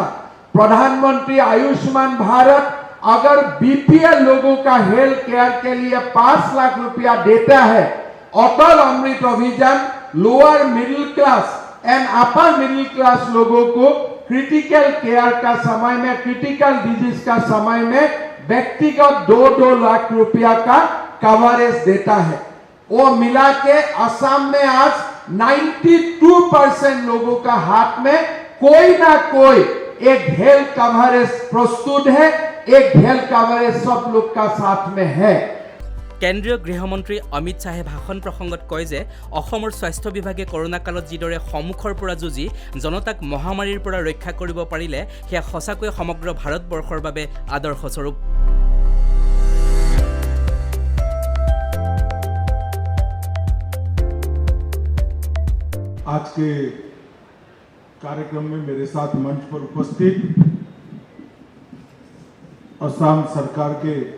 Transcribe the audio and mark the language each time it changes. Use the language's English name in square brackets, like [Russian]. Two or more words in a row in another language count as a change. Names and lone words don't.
[Hindi] प्रधानमंत्री आयुष्मान भारत अगर बीपीएल लोगों का [English] health care [Hindi] के लिए 5 लाख रुपया देता है, अटल अमृत अभियान [English] lower middle class and upper middle class [Hindi] लोगों को [English] critical care [Hindi] का समय में, [English] critical disease [Hindi] का समय में व्यक्तिगत 2-2 लाख रुपया का कवरेज देता है। वो मिला के असम में आज 92% लोगों का हाथ में कोई ना कोई एक [English] health coverage [Hindi] प्रस्तुत है, एक [English] health coverage [Hindi] सब लोग का साथ में है। [Assamese] কেন্দ্ৰীয় গৃহমন্ত্ৰী অমিত শ্বাহে ভাষণ প্ৰসংগত কয় যে অসমৰ স্বাস্থ্য বিভাগে কৰোনা কালত যিদৰে সন্মুখৰ পৰা যুঁজি জনতাক মহামাৰীৰ পৰা ৰক্ষা কৰিব পাৰিলে সেয়া সঁচাকৈ সমগ্ৰ ভাৰতবৰ্ষৰ বাবে আদৰ্শস্বৰূপ। [Hindi] आज के कार्यक्रम में मेरे साथ मंच पर उपस्थित असम सरकार के